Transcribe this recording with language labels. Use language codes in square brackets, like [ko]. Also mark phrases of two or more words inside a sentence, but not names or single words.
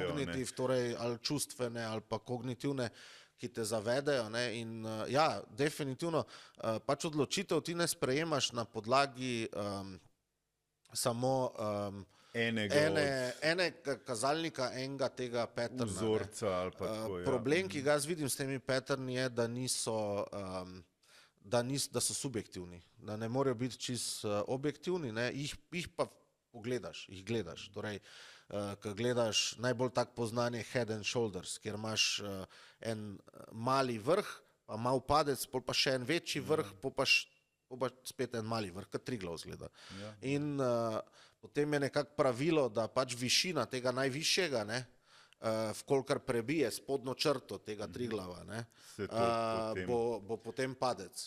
[sl] pa kognitiv, torej ali čustvene ali pa kognitivne, ki te zavedajo, ne, in ja, definitivno, pač odločitev ti ne sprejemaš na podlagi samo enega kazalnika, enega tega patterna, ne. Vzorca ali pa tako, ja. Problem, ki ga jaz vidim s temi patterni, je, da so subjektivni, da ne morejo biti čisto objektivni, ne, jih pa pogledaš, jih gledaš, torej, ko gledaš najbolj tak poznan je [en] head and shoulders, [sl] kjer imaš en mali vrh, pa mal padec, pol pa še en večji vrh, pol pa spet en mali vrh, kot Triglav izgleda. In potem je nekako pravilo, da pač višina tega najvišjega, ne, vkolikor prebije spodnjo črto tega Triglava, ne, bo potem padec.